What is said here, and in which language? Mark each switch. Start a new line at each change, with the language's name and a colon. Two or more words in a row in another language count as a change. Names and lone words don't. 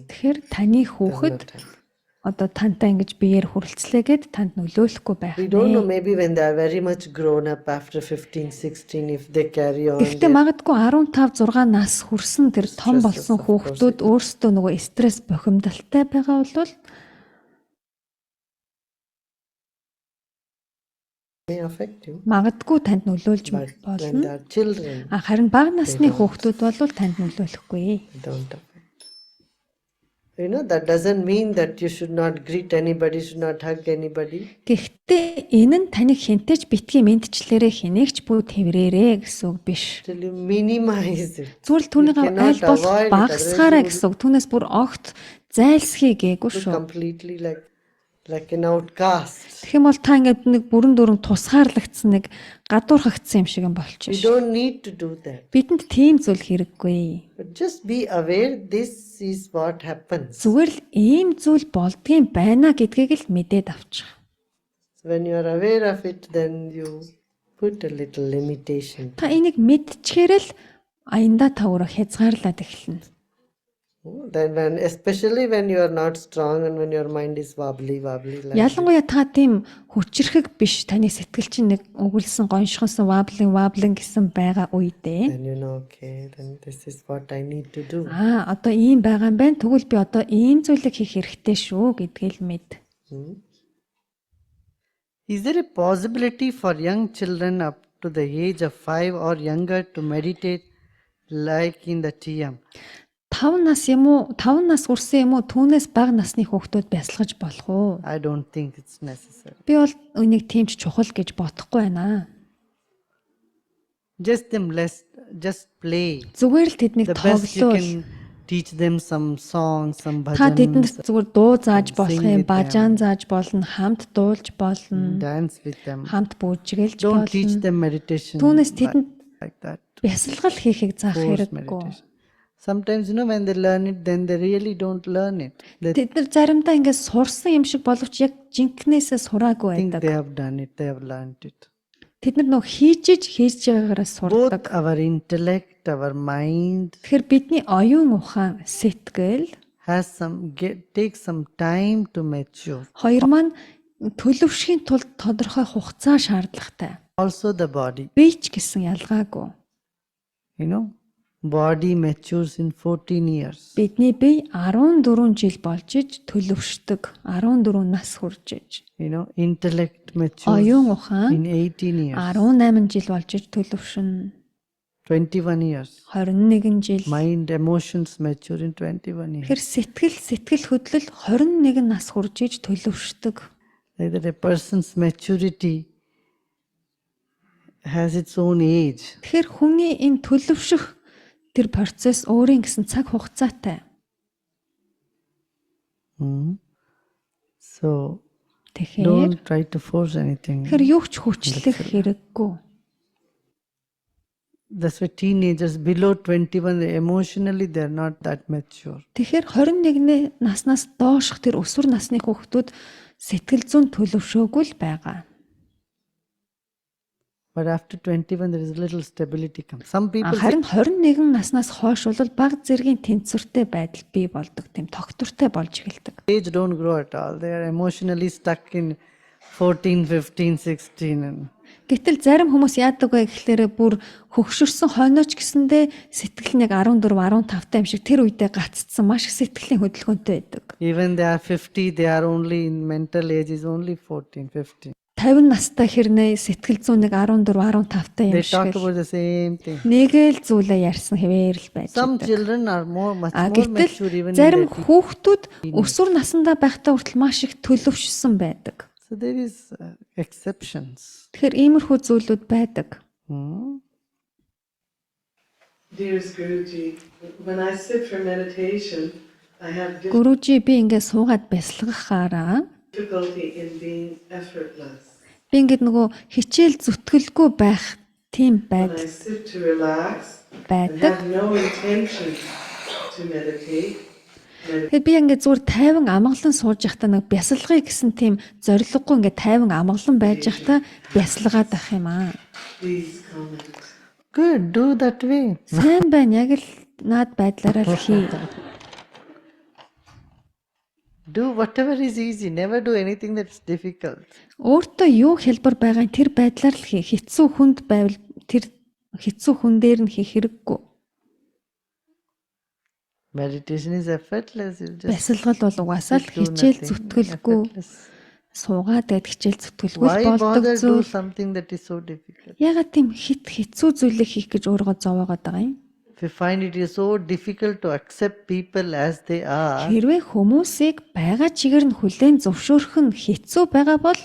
Mongolian: Тэгэхээр таны
English: Does
Mongolian: хүүхэд
English: not have.
Mongolian: одоо тантай ингэж биеэр хүрэлцлээгээд танд нөлөөлөхгүй байх
English: We don't know,
Mongolian: нэ.
English: maybe when they are very much grown up after 15, 16, if they carry on.
Mongolian: Гэхдээ магадгүй 15 6 нас хүрсэн тэр том болсон хүүхдүүд өөрсдөө нөгөө стресс бохимдолтой байгаа бол
English: May affect you.
Mongolian: магадгүй танд нөлөөлж
English: But when
Mongolian: болно.
English: they are children,
Mongolian: Харин бага насны хүүхдүүд бол танд нөлөөлөхгүй.
English: they don't affect. That doesn't mean that you should not greet anybody, should not hug anybody.
Mongolian: Гэхдээ энэ нь таныг хинтэж битгий мэдчлээрээ хинээгч бүү тэврээрээ гэсэн үг биш.
English: Till you minimize it.
Mongolian: Зүгээр л түүнийг
English: You cannot
Mongolian: аль болох
English: avoid it,
Mongolian: багасгаарай
English: otherwise you
Mongolian: гэсэн үг. Түүнээс бүр огт зайлсхий гээгүй
English: will
Mongolian: шүү.
English: completely like an outcast.
Mongolian: Тэгэх юм бол та ингээд нэг бүрэн дүрэн тусгаарлагдсан нэг гадуурхагдсан юм шиг юм
English: You
Mongolian: болчих.
English: don't need to do that.
Mongolian: Бидэнд тийм зүйл хэрэггүй.
English: But just be aware this is what happens.
Mongolian: Зүгээр л ийм зүйл болдгийн байна гэдгийг л мэдээд авчих.
English: So when you are aware of it, then you put a little limitation.
Mongolian: Та энийг мэдчихээр л аяндаа та өөрөө хязгаарлаад эхэлнэ.
English: Then especially when you are not strong and when your mind is wobbly like
Mongolian: Ялангуяа та тийм хүчрэхэг биш таны сэтгэл чинь нэг өгүүлсэн гоншгонсон ваблин гэсэн байгаа үедээ
English: then you know, okay, then this is what I need to do.
Mongolian: одоо ийм байгаа юм байна. Тэгвэл би одоо ийм зүйлийг хийх хэрэгтэй шүү гэдгийг л мэд.
English: Is there a possibility for young children up to the age of 5 or younger to meditate like in the TM?
Mongolian: 5 нас хүрсэн юм уу? Түүнээс бага насны хүүхдүүд бясалгаж болох уу?
English: I don't think it's necessary.
Mongolian: Би бол үнийг тийм ч чухал гэж бодохгүй байна.
English: Just play.
Mongolian: Зүгээр л тэднийг
English: The best you
Mongolian: тоглоул.
English: can teach them some songs, some
Mongolian: Та тэдэнд
English: bhajans,
Mongolian: зүгээр дуу зааж болох
English: sing
Mongolian: юм,
English: with
Mongolian: бажаан зааж болно, хамт дуулж болно,
English: dance with them.
Mongolian: хамт бүжгэлж
English: Don't teach
Mongolian: болно.
English: them meditation
Mongolian: Түүнээс тэдэнд
English: like that.
Mongolian: бясалгал хийхийг заах
English: Forced
Mongolian: хэрэггүй.
English: meditation. Sometimes, when they learn it, then they really don't learn it. They
Mongolian: Тэд нар заримдаа ингээд сурсан юм шиг боловч яг жинкнээсээ сураагүй
English: think
Mongolian: байдаг.
English: they have done it, they have learned it.
Mongolian: Тэд нар нөө хийж байгаагаараа сурдаг.
English: Both our intellect, our mind
Mongolian: Тэгэхээр бидний оюун ухаан, сэтгэл
English: take some time to mature.
Mongolian: хоёр маань төлөвшхийн тулд тодорхой хугацаа шаардлагатай.
English: Also the body,
Mongolian: Би ч гэсэн ялгаагүй.
English: body matures in 14 years.
Mongolian: Бидний бие 14 жил болж иж төлөвшдөг. 14 нас хүрж иж.
English: Intellect matures
Mongolian: Оюун ухаан
English: in 18 years,
Mongolian: 18 жил болж иж төлөвшнө.
English: 21 years.
Mongolian: 21 жил.
English: Mind, emotions mature in 21 years.
Mongolian: Тэр сэтгэл хөдлөл 21 нас хүрж иж төлөвшдөг.
English: Like that a person's maturity has its own age.
Mongolian: Тэгэхээр хүний энэ төлөвшөх тэр процесс өөрийн гэсэн цаг хугацаатай.
English: So
Mongolian: Тэгэхээр
English: don't try to force anything.
Mongolian: юу ч хүчлэх хэрэггүй.
English: That's why teenagers below 21, emotionally they're not that mature.
Mongolian: Тэгэхээр 21 наснаас доошх тэр өсвөр насны хүүхдүүд сэтгэл зүйн төлөвшөөгүй л байгаа.
English: But after 21, there is a little stability comes. Some people say,
Mongolian: Харин 21 наснаас хойш бол бага зэргийн тэнцвэртэй байдал бий болдог, тийм тогтвортой болж эхэлдэг.
English: age don't grow at all. They are emotionally stuck in 14, 15, 16. And
Mongolian: Гэтэл зарим хүмүүс яадаг вэ гэхлээрэ бүр хөгшөрсөн хойноч гэсэндээ сэтгэл нь яг 14, 15 юм шиг тэр үедээ гаццсан маш их сэтгэлийн хөдөлгөөнтэй байдаг.
English: even they are 50, they are only in mental age is only 14, 15.
Mongolian: 50 настай хэрнээ сэтгэл зүйн нэг 14, 15
English: They
Mongolian: юм
English: talk
Mongolian: шиг
English: about the same thing.
Mongolian: нэг л зүйлээ ярьсан хэвээр л байж
English: Some
Mongolian: байдаг.
English: children are much more
Mongolian: Гэтэл
English: mature even in
Mongolian: зарим
English: their teen.
Mongolian: хүүхдүүд өсвөр насндаа байхдаа хүртэл маш их төлөвшсөн байдаг.
English: So there is exceptions.
Mongolian: Тэгэхээр иймэрхүү зүйлүүд байдаг.
English: Dearest Guruji, when I sit for meditation, I have
Mongolian: Гүрүжи би ингээд суугаад бясалгахаараа
English: difficulty in being effortless.
Mongolian: би ингээд нөгөө хичээл зүтгэлгүй байх тийм
English: When I
Mongolian: байдал
English: sit to relax and
Mongolian: байдаг.
English: have no intention to meditate,
Mongolian: Тэгэхээр би ингээд зүгээр тайван амгалан сууж байхдаа нэг бясалгая гэсэн тийм зориггүй ингээд тайван амгалан байж байхдаа бясалгаад байх юм аа.
English: please comment. Good, do that way.
Mongolian: Сайн байна, яг л наад байдлаараа л хий.
English: Do whatever is easy. Never do anything that's difficult.
Mongolian: Өөртөө юу хэлбэр байгаа тэр байдлаар л хий. Хэцүү хүнд байвал тэр хэцүү хүн дээр нь хийх хэрэггүй.
English: Meditation is effortless. You just
Mongolian: Бясалгал бол угаасаа л
English: do
Mongolian: хичээл
English: nothing.
Mongolian: зүтгэлгүй
English: Effortless.
Mongolian: суугаад байд хичээл зүтгэлгүй
English: Why
Mongolian: болдог
English: bother do
Mongolian: зүйл.
English: something that is so difficult?
Mongolian: Ягаад тийм хэцүү зүйлийг хийх гэж өөрийгөө зовоогоод байгаа юм?
English: If you find it is so difficult to accept people as they are,
Mongolian: Хэрвээ хүмүүсийг байгаа чигээр нь хүлээн зөвшөөрөх нь хэцүү байгаа бол